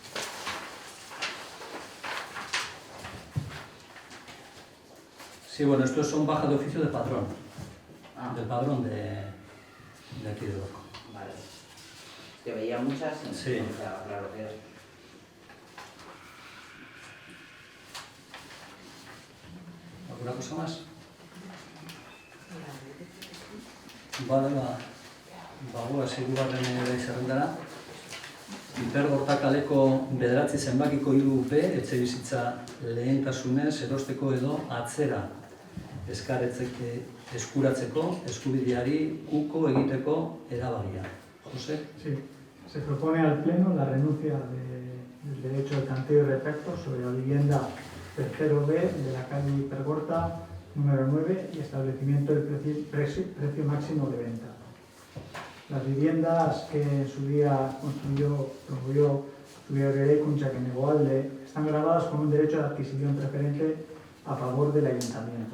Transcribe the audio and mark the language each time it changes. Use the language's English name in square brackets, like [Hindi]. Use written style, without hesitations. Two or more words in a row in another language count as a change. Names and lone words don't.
[Spanish] Sí, bueno, estos son bajas de oficio de patrón, del padrón de aquí de Orco. Vale. Que veía muchas y sí. No quedaba claro que es. ¿Alguna cosa más? Vale, [Basque] seguruaren ere zerrendara. Hipergorta kaleko 9 zenbakiko 3B etxe bizitza lehentasunez erosteko edo atzera eskuratzeko eskubideari uko egiteko erabakia. [Spanish] José? Sí, se propone al Pleno la renuncia del derecho de tanteo y retracto sobre la vivienda 3B de la calle Hipergorta número 9 y establecimiento del precio máximo de venta. Las viviendas que en su día promovió Eraikuntza que Negoalde están grabadas con un derecho de adquisición preferente a favor del ayuntamiento.